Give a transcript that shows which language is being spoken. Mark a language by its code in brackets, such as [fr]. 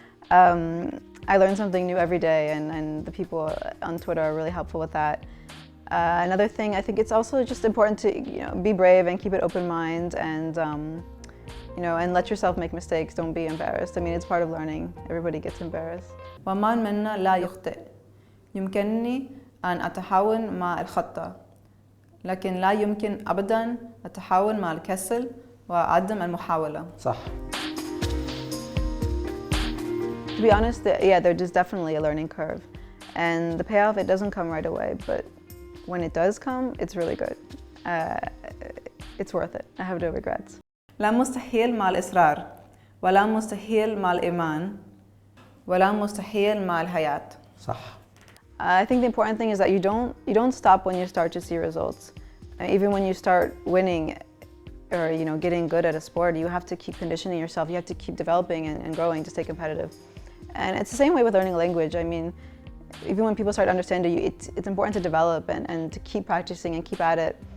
[en] I learn something new every day, and the people on Twitter are really helpful with that. Another thing, I think it's also just important to be brave and keep an open mind, and and let yourself make mistakes. Don't be embarrassed. I mean, it's part of learning. Everybody gets embarrassed. [ar] ومن منا لا يخطئ. يمكنني أن أتحاول مع الخطأ، لكن لا يمكن أبداً التحاول مع الكسل وعدم المحاولة. صح. [en] To be honest, yeah, there is definitely a learning curve, and the payoff, it doesn't come right away, but when it does come, it's really good. It's worth it. I have no regrets. [ar] لا مستحيل مع الإصرار، ولا مستحيل مع الإيمان، ولا مستحيل مع الحياة. صح. [en] I think the important thing is that you don't stop when you start to see results. Even when you start winning or getting good at a sport, you have to keep conditioning yourself. You have to keep developing and growing to stay competitive. And it's the same way with learning a language. I mean, even when people start understanding you, it's important to develop and to keep practicing and keep at it.